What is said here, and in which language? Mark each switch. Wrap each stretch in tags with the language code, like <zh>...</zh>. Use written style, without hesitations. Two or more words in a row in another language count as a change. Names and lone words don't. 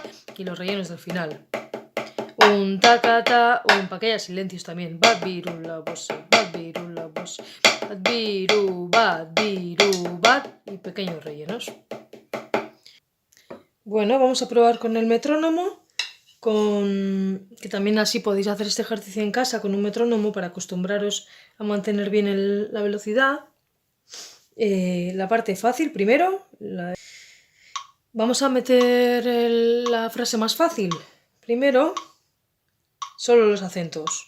<es>Y los rellenos del final. Un tacata, un. Para que haya silencios también.</es> <eu>Bat biru lau bost sei bat, biru lau bost sei bat, biru bat.</eu> <es>Y pequeños rellenos. Bueno, vamos a probar con el metrónomo, que también así podéis hacer este ejercicio en casa con un metrónomo para acostumbraros a mantener bien la velocidad. La parte fácil primero. Vamos a meter la frase más fácil. Primero, solo los acentos.</es>